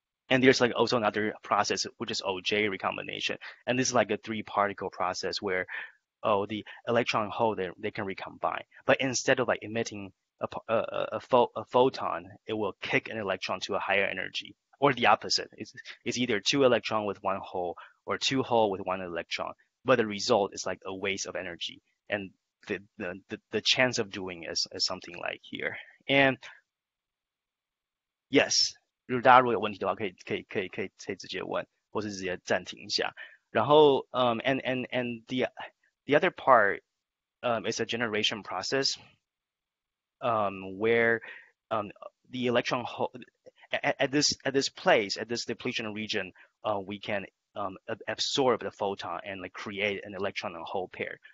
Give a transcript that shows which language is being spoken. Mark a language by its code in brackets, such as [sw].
[en] And there's like also another process which is OJ recombination, and this is like a 3-particle process where the electron and hole they can recombine, but instead of like emitting a photon, it will kick an electron to a higher energy, or the opposite. It's either 2 electron with 1 hole or 2 hole with 1 electron, but the result is like a waste of energy. And the chance of doing is something like here. And yes， [zh] 如果大家如果有问题的话，可以直接问，或是直接暂停一下。然后 [en] and the other part is a generation process where the electron hole at this place, at this depletion region, we can absorb the photon and like create an electron and hole pair.